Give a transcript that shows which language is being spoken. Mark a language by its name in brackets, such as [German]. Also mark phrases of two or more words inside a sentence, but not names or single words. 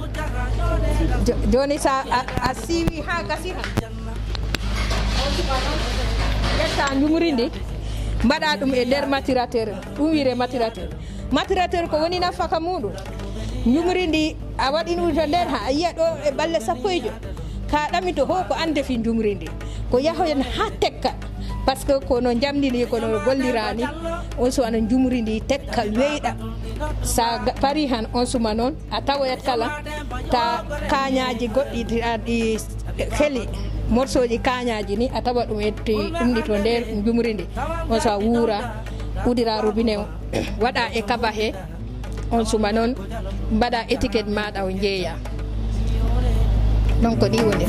[Fula] joni sa a siiwi ha gasi han on suma noon ƴetta jumri ndi mbaɗa ɗum e nder maturateur ɗum wiire maturateur. Maturateur ko woni nafaka muɗum, jumri ndi a waɗi ɗum to nder ha a yiya ɗo e ɓalle sappo e joyi ka ɗami to ho ko an defi jumri ndi ko yahoyen ha tekka, [French] par ce que [Fula] kono jamdini kono gollirani on suma noon jumri ndi tekka weyɗa, sa pari han on suma noon a tawoyat kala ta kañaji goɗɗi ɗi heli morceau ji kañaji ni a tawa ɗum etti ɗum ɗi to nder jumri ndi on sa wuura udira robinet o waɗa e kaba he on suma noon mbaɗa étiquette maɗa o jeeya, donc ko ɗi woni